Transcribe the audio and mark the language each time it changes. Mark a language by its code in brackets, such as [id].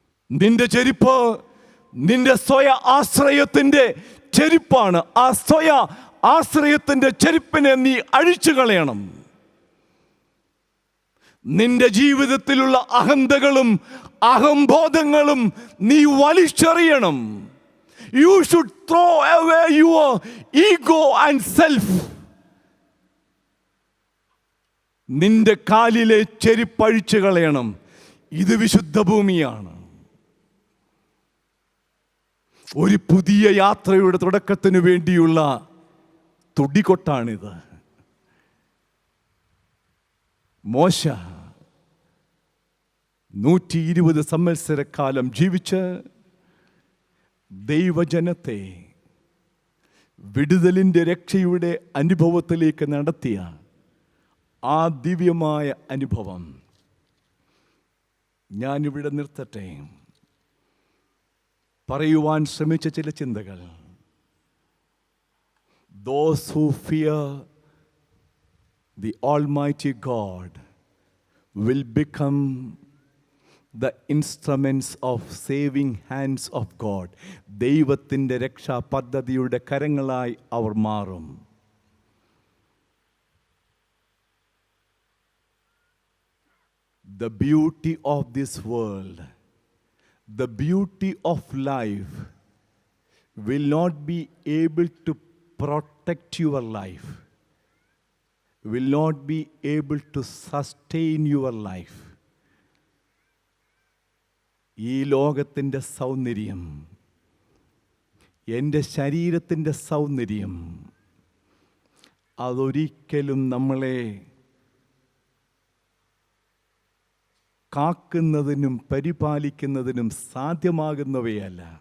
[ml] നിന്റെ ചെരുപ്പ് നിന്റെ സ്വയ ആശ്രയത്തിൻ്റെ ചെരുപ്പാണ്. ആ സ്വയ ആശ്രയത്തിൻ്റെ ചെരുപ്പിനെ നീ അഴിച്ചു കളയണം. നിന്റെ ജീവിതത്തിലുള്ള അഹന്തകളും അഹംബോധങ്ങളും നീ വലിച്ചെറിയണം. [en] You should throw away your ego and self. [ml] നിന്റെ കാലിലെ ചെരുപ്പഴിച്ചു കളയണം. ഇത് വിശുദ്ധ ഭൂമിയാണ്. ഒരു പുതിയ യാത്രയുടെ തുടക്കത്തിന് വേണ്ടിയുള്ള തുടികൊട്ടാണിത്. മോശ 120 സംവത്സരക്കാലം ജീവിച്ച് ദൈവജനത്തെ വിടുതലിൻ്റെ രക്ഷയുടെ അനുഭവത്തിലേക്ക് നടത്തിയ ആ ദിവ്യമായ അനുഭവം ഞാനിവിടെ നിർത്തട്ടെ. പറയുവാൻ ശ്രമിച്ച ചില ചിന്തകൾ. [en] Those who fear the Almighty God will become the instruments of saving hands of God. [ml] ദൈവത്തിൻ്റെ രക്ഷാ പദ്ധതിയുടെ കരങ്ങളായി അവർ മാറും. [en] The beauty of this world, the beauty of life will not be able to protect your life, will not be able to sustain your life. [ml] ഈ ലോകത്തിൻ്റെ സൗന്ദര്യം, എൻ്റെ ശരീരത്തിൻ്റെ സൗന്ദര്യം, അതൊരിക്കലും നമ്മളെ കാക്കുന്നതിനും പരിപാലിക്കുന്നതിനും സാധ്യമാകുന്നവയല്ല.